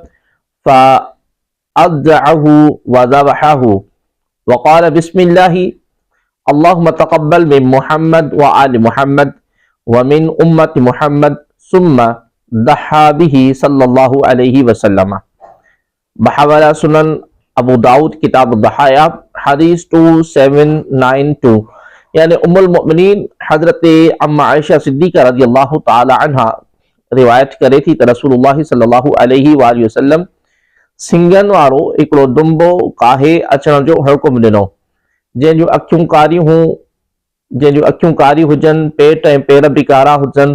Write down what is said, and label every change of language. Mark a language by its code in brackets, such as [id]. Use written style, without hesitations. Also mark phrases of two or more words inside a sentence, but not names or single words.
[ar] فأضجعه وذبحه وقال بسم الله اللهم تقبل من محمد وآل محمد ومن أمة محمد ثم ضحى به صلى الله عليه وسلم. [sd] बहवाला सुनन अबू दाऊद किताब दहाया हदीस 2792। यानी उम्मुल मोमिनीन हजरत अम्मा आयशा सिद्दीक़ा [ar] رضي الله تعالى عنها [sd] रिवायत करे थी त रसूलुल्लाह [ar] صلى الله عليه وسلم [sd] सिंगन वारो हिकिड़ो दुंबो काहे अचण जो हुकुम ॾिनो, जंहिंजूं अखियूं कारी हुजनि, पेट ऐं पेर बि कारा हुजनि।